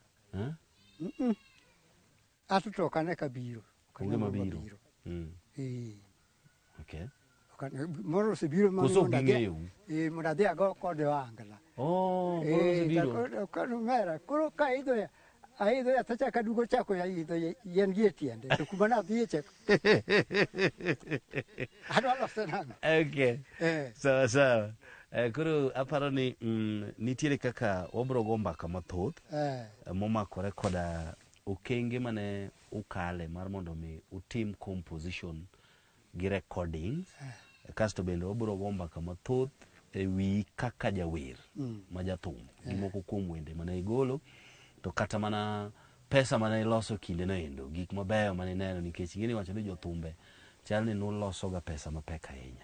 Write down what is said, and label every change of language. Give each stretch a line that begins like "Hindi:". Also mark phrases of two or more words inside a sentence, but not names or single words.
Luo (Kenya and Tanzania): Atuto kane kabiro. Onge mabiro. Okay. Moro se biro Koso ging'eyo. Mondo adhi ago kode wangla. Moro se biro. Koro mera, koro ka aidho ya tacha kadugo chako ya idho yen gi tiende to kuma na dhi chek. Adwa loso nang'o. Okay. Sawa. Koro aparo ni nitiere kaka wabro go mbaka mathoth momakore koda okenge mane ukale mar mondo mi utim composition gi recordings kasto bende wabro go mbaka mathoth ewi kaka jawer ma jathum gimoko kuom wende mane igolo to kata mana pesa mane iloso kinde no endo gik mabeyo mane ineno nikech ing'eni wacho ni jothumbe chal ni nuloso ga pesa mapek ahinya.